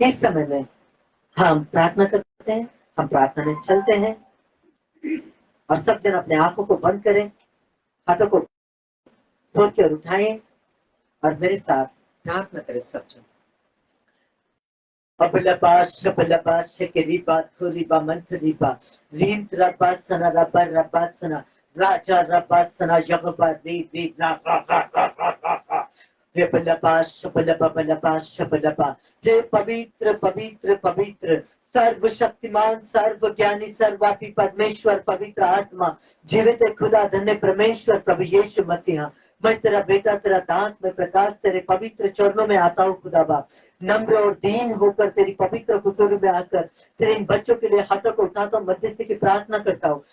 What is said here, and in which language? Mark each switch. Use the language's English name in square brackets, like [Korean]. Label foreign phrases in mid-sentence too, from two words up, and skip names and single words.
[Hindi] इस समय में हम प्रार्थना करते हैं, हम प्रार्थना में चलते हैं और सब जन अपने आंखों को बंद करें, हाथों को सोच कर उठाएं और मेरे साथ प्रार्थना करें सब जन। राजा रबासना यगबा री हे पवित्र पवित्र पवित्र सर्वशक्तिमान सर्वज्ञानी सर्वव्यापी परमेश्वर पवित्र आत्मा जीवित खुदा धन्य परमेश्वर प्रभु यीशु मसीहा, मैं तेरा बेटा तेरा दास मैं प्रकाश तेरे पवित्र चरणों में आता हूँ खुदा बाप, नम्र और दीन होकर तेरी पवित्र हुजूर में आकर तेरे इन बच्चों के लिए हाथों को उठाता हूँ, मध्यस्थी की प्रार्थना करता हूँ।